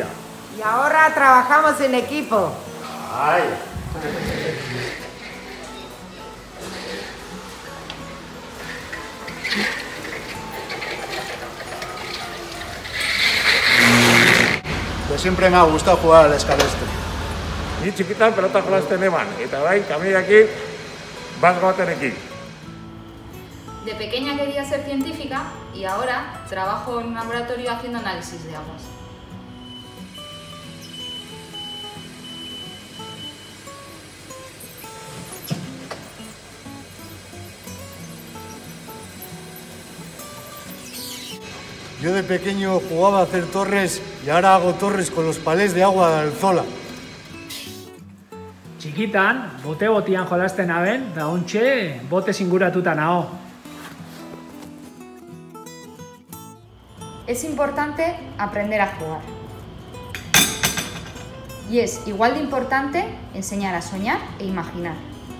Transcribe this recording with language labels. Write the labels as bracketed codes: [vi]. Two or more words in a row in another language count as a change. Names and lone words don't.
[es] Y ahora trabajamos en equipo. ¡Ay! Pues siempre me ha gustado jugar al escaleste. [eu] Ni txikitan pelota jolasten eban. Eta orain, kamilekin, bat baten ekin. [es] De pequeña quería ser científica y ahora trabajo en un laboratorio haciendo análisis de aguas. Yo de pequeño jugaba a hacer torres y ahora hago torres con los palés de agua de Alzola. [eu] Txikitan, bote-botian jolasten aben, da ontxe, bote inguratuta nao. [es] Es importante aprender a jugar. Y es igual de importante enseñar a soñar e imaginar.